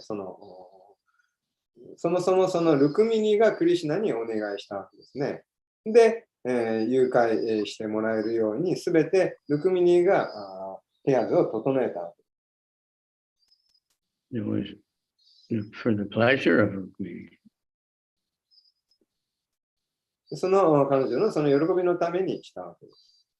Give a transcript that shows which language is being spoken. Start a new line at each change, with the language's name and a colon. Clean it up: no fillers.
Japanese: そもそもそのルクミニがクリシュナにお願いしたわけですね。で、誘拐してもらえるように、すべてルクミニが手筈を整えたわけです。
English: It was for the pleasure of Rukmini.
Japanese: その彼女のその喜びのためにしたわけです。